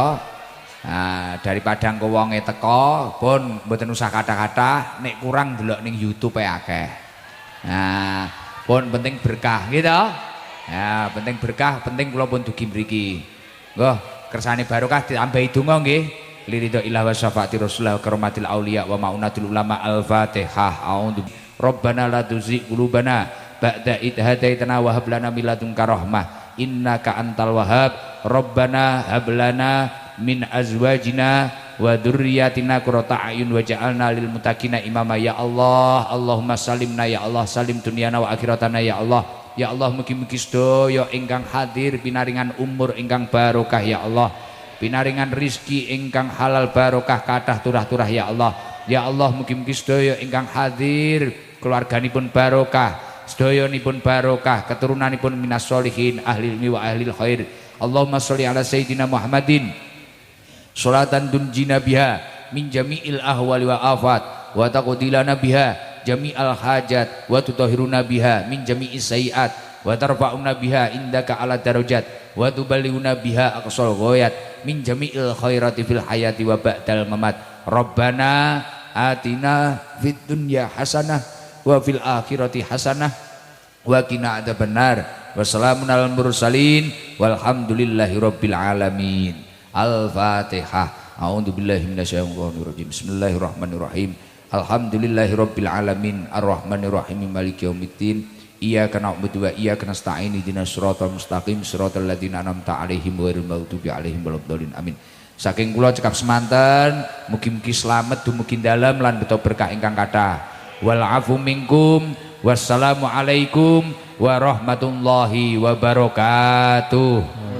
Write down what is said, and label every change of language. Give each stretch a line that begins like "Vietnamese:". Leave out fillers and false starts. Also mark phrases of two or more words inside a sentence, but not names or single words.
Javanese: Nah, daripada engko wonge teko, pun mboten usah kata-kata, nek kurang delok ning YouTube akeh. Nah, pun penting berkah nggih to. Ya, penting berkah, penting kula pun dugi mriki. Nggih, kersane barokah ditambahi donga nggih.
Arabic: لرضا الله وشفاعة رسول الله كرامات الأولياء ومعونة العلماء الفاتحة. أعوذ ربنا لا تزغ قلوبنا بعد إذ هديتنا وهب لنا من لدنك رحمة إنك أنت الوهاب. ربنا هب لنا من أزواجنا وذرياتنا قرة أعين واجعلنا للمتقين إماما يا الله. اللهم سلمنا يا الله سلم دنيانا وآخرتنا يا الله. يا الله,
Javanese: mugi-mugi sedaya ingkang hadir pinaringan umur ingkang barokah
Arabic: يا الله,
Javanese: pinaringan rizki ingkang halal barokah kathah turah-turah
Arabic: يا الله. يا الله,
Javanese: mugi-mugi sedaya ingkang hadir keluarganipun barokah, sedayanipun barokah, keturunanipun
Arabic: من الصالحين أهل العلم وأهل الخير. اللهم صل على سيدنا محمد صلاة تنجينا بها من جميع الأهوال والآفات وتقضي لنا بها جميع الحاجات وتطهرنا بها من جميع السيئات وترفعنا بها عندك أعلى الدرجات وتبلغنا بها أقصى الغايات من جميع الخيرات في الحياة وبعد الممات. ربنا آتنا في الدنيا حسنة وفي الآخرة حسنة وقنا عذاب النار. وسلام على المرسلين والحمد لله رب العالمين. Al-Fatihah. أعوذ بالله من الشيطان الرجيم بسم الله الرحمن الرحيم الحمد لله رب العالمين الرحمن الرحيم مالك يوم الدين إياك نعبد وإياك نستعين اهدنا الصراط المستقيم صراط الذين أنعمت عليهم غير المغضوب عليهم ولا الضالين آمين.
Javanese: Saking kula cekap semanten mugi-mugi slamet dumugi dalem lan beto berkah ingkang kathah.
Arabic: والعفو منكم والسلام عليكم ورحمة الله وبركاته.